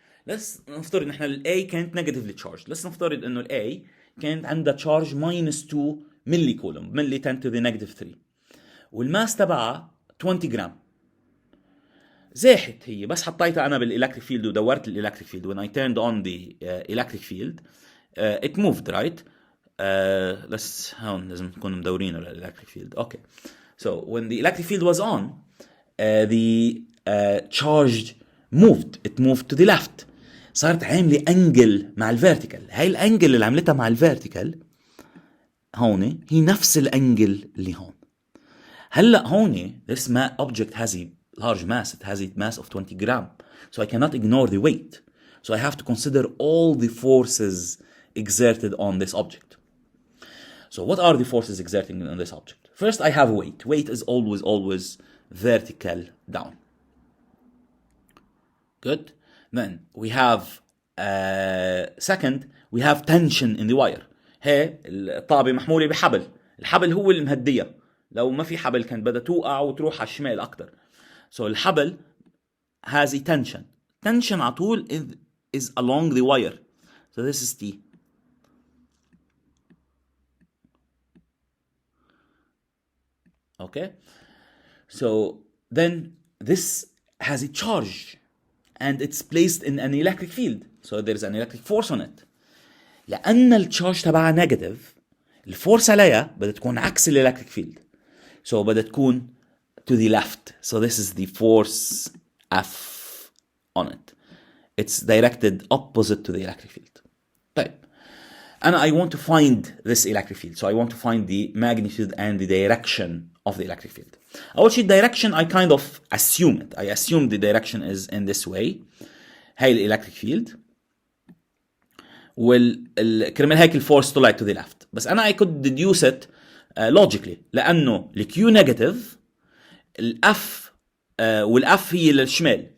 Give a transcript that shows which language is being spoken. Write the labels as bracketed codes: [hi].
[ar] let's نفترض ان احنا ال A كانت [en] negatively charged. let's [ar] نفترض انه ال [en] A [ar] كانت عندها [en] charge minus 2 milli coulomb, milli 10 to the negative 3 [ar] والماس تبعها 20 جرام. زاحت هي بس حطيتها انا بالالكتريك فيلد ودورت الالكتريك فيلد. [en] when I turned on the electric field it moved right. [ar] let's هون لازم نكون مدورين الالكتريك فيلد. [en] okay so when the electric field was on the charge moved, it moved to the left. [ar] صارت عاملة انجل مع الفيرتيكال. هاي الانجل اللي عملتها مع الفيرتيكال هون هي نفس الانجل اللي هون. هلا هون [en] this object has a large mass, it has a mass of 20 gram, so I cannot ignore the weight. So I have to consider all the forces exerted on this object. So what are the forces exerting on this object? First, I have weight. Weight is always vertical down. Good. Then we have second, we have tension in the wire. [ar] هي الطابة محمولة بحبل. الحبل هو اللي مهدية. لو ما في حبل كانت بدها توقع وتروح على الشمال أكتر. [en] So الحبل has a tension. Tension [ar] على طول [en] is along the wire. So this is T. Okay. So then this has a charge and it's placed in an electric field. So there is an electric force on it. [ar] لأن التشارج تبعها نيجاتيف الفورس عليها بدها تكون عكس الالكتريك فيلد. [en] So [ar] بدها تكون [en] to the left. So this is the force F on it. It's directed opposite to the electric field. [ar] طيب. [en] And I want to find this electric field. So I want to find the magnitude and the direction of the electric field. [ar] أول شيء [en] direction I kind of assume it. I assume the direction is in this way. [ar] هاي الالكتريك فيلد. كرمال هيك الفورس طلعت [en] to the left. [ar] بس أنا [en] I could deduce it logically. [ar] لأنه الكيو نيجاتيف الأف والأف هي للشمال.